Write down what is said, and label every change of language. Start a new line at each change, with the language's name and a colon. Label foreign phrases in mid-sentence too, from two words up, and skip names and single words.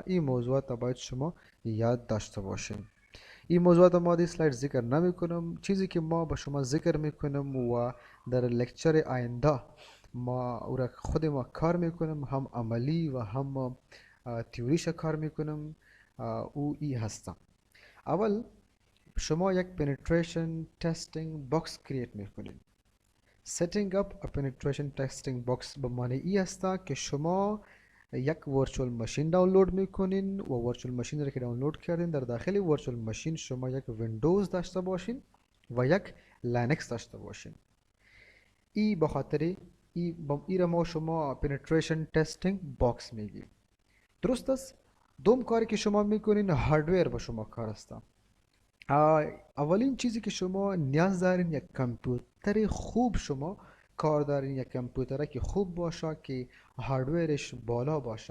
Persian: این موضوعات باید شما یاد داشته باشین. این موضوعات ما در اسلاید ذکر نمی کنم. چیزی که ما با شما ذکر میکنم و در لکچر آینده ما او را خود ما کار میکنم، هم عملی و هم تیوریش کار میکنم. او ای هسته. اول شما یک
English: penetration testing box
Persian: کریت میکنید.
English: setting up a penetration testing box
Persian: به معنی ای است که شما یک
English: virtual machine
Persian: دانلود میکنین و
English: virtual machine
Persian: را که دانلود کردین در داخل
English: virtual machine
Persian: شما یک ویندوز داشته باشین و یک لینکس داشته باشین. ای به خاطر ای را ما شما
English: penetration testing box
Persian: میگیم. درست است. دوم کاری که شما میکنین هاردویر با شما کار است. اولین چیزی که شما نیاز دارین یک کامپیوتر خوب شما کار دارین، یک کامپیوتر که خوب باشه که هاردویرش بالا باشه.